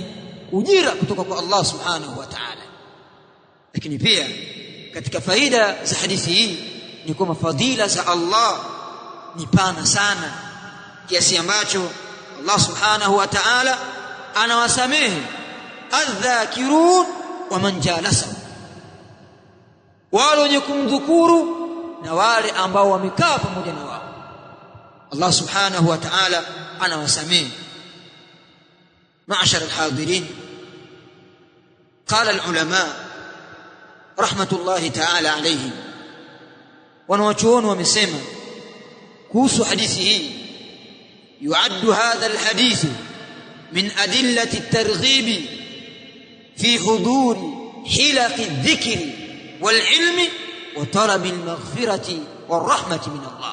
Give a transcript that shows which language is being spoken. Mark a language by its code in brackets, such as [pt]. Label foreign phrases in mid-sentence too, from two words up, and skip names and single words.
[sw] Ujira kutoka kwa Allah [ar] سبحانه وتعالى. [sw] Lakini pia katika faida za hadithi hii ni kwamba fadhila za Allah ni pana sana, kiasi ambacho Allah [ar] سبحانه وتعالى [sw] anawasamehe [ar] الذاكرون ومن جلس, [sw] wale wenye kumdhukuru na wale ambao wamekaa pamoja na wao. Allah [ar] سبحانه وتعالى [sw] anawasamehe. [ar] معاشر الحاضرين، قال العلماء رحمة الله تعالى عليهم, [sw] wanawachuoni wamesema kuhusu hadithi hii, [ar] يعد هذا الحديث من أدلة الترغيب في حضور حلق الذكر والعلم وطلب المغفرة والرحمة من الله.